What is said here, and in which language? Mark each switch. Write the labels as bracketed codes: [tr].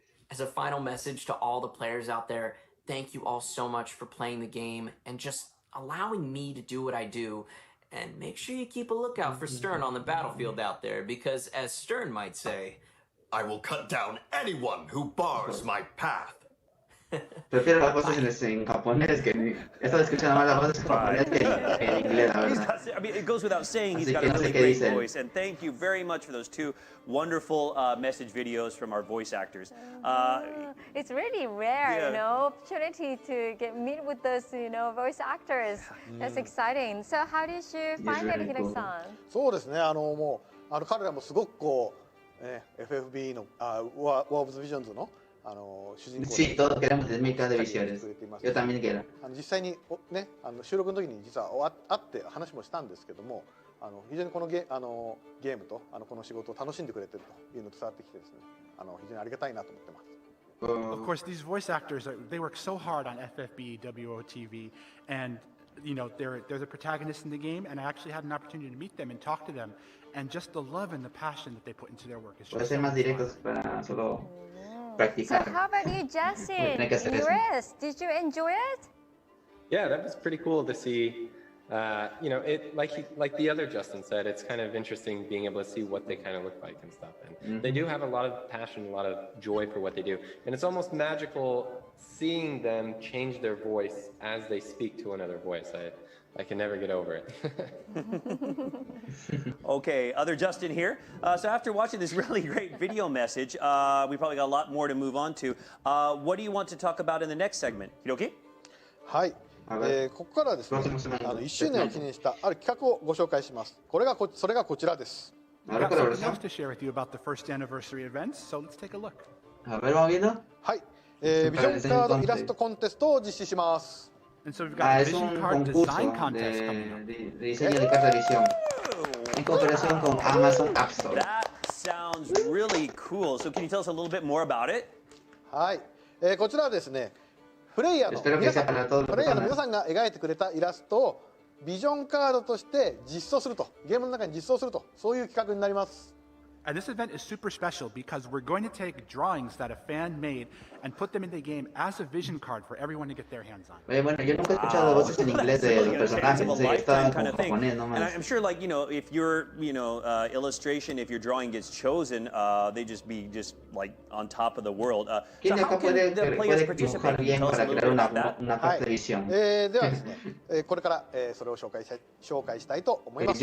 [en] As a final message to all the players out there, thank you all so much for playing the game and just allowing me to do what I do. And make sure you keep a lookout for Stern on the battlefield out there, because as Stern might say, I will cut down anyone who bars my path. [es] Prefiero las voces en japonés que he estado escuchando más las voces en japonés que en inglés, la verdad. [en] I mean, it goes without saying he's got a really great voice, and thank you very much for those two wonderful message videos from our voice actors. It's really rare, opportunity to meet with those, voice actors. That's exciting. So how did you find it, Hiraki-san? [ja] そうですね、もう彼らもすごくこう、FFB のWar of the Visions の主人公 [es] Sí, todos queremos el Mika de Visiones. Yo también quiero. [ja] 実際にね、収録の時に実は会って話もしたんですけども、非常にこのゲームとこの仕事を楽しんでくれてるというのと伝わってきてですね、非常にありがたいなと思ってます。 [en] Of course, these voice actors, they work so hard on FFB, WOTV, and they're the protagonists in the game, and I actually had an opportunity to meet them and talk to them, and just the love and the passion that they put into their work is just [es] más directos para solo practicar. [en] So how about you, Justin? US, did you enjoy it? Yeah, that was pretty cool to see. It like the other Justin said, it's kind of interesting being able to see what they kind of look like and stuff. And they do have a lot of passion, a lot of joy for what they do. And it's almost magical seeing them change their voice as they speak to another voice. I can never get over it. Okay, other Justin here. So after watching this really great video message, we probably got a lot more to move on to. What do you want to talk about in the next segment? Hiroki? [ja] はい。ここからはですね、1周年を記念したある企画をご紹介します。それがこちらです。 [en] We've got something else to share with you about the first anniversary events, so let's take a look. [ja] はい。ビジョンカードイラストコンテストを実施します。 [en] And so we've got a vision card design contest coming up. [es] De diseño de carta de visión en cooperación con Amazon App Store. [en] That sounds really cool. So can you tell us a little bit more about it? [ja] はい。こちらはですね、プレイヤーの皆さんが描いてくれたイラストをビジョンカードとして実装すると、ゲームの中に実装すると、そういう企画になります。 [en] And this event is super special because we're going to take drawings that a fan made and put them in the game as a vision card for everyone to get their hands on. [es] Bueno, yo nunca he escuchado voces en inglés de los personajes, estaban como japonés nomás. [en] And I'm sure, like, if your, illustration, if your drawing gets chosen, they just be like on top of the world. So how can the players participate? Can you tell us a little bit about that? [ja] ではですね、これからそれを紹介したいと思います。